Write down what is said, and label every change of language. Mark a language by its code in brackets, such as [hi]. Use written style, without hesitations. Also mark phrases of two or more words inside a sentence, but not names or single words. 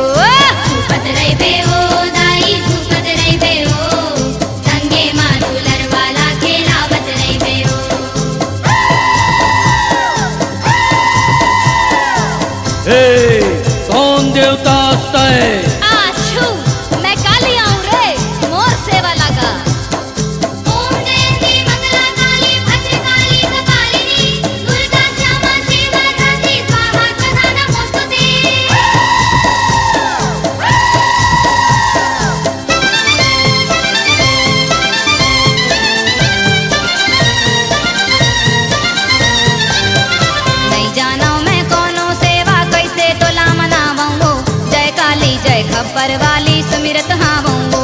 [hne] झूपत रही बे ओ दाई झूपत रही बे ओ संगे माँ दुलर वाला खेलावत रही बे ओ हे कौन देवता तय आछू मैं काली आऊं रे मोर सेवा लगा [sa] ओम जयंती मंगला काली भद्रकाली कपालिनी दुर्गा श्यामा शिवा धात्री स्वाहा सदा नमोस्तुते [hne] नहीं जानो मैं कोनो सेवा कैसे तोला मनावूं हो जय काली जय खप्पर वाली सुमिरत हावूं हो